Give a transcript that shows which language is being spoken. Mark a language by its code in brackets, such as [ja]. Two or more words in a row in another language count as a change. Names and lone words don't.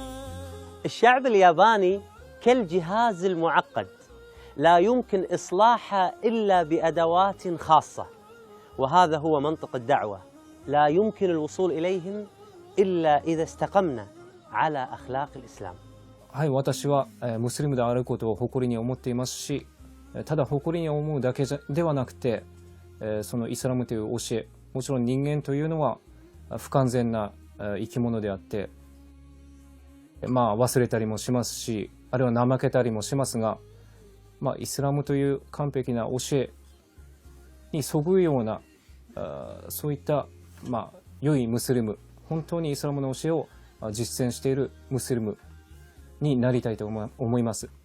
[ar] الشعب الياباني كالجهاز المعقد، لا يمكن إصلاحه إلا بأدوات خاصة، وهذا هو منطق الدعوة. لا يمكن الوصول إليهم إلا إذا استقمنا على أخلاق الإسلام. [ja] はい、私はムスリムであることを誇りに思っていますし、ただ誇りに思うだけではなくて、そのイスラムという教え、もちろん人間というのは不完全な生き物であって、忘れたりもしますし、あるいは怠けたりもしますが、イスラムという完璧な教えにそぐうようなそういった良いムスリム、本当にイスラムの教えを実践しているムスリムになりたいと思います。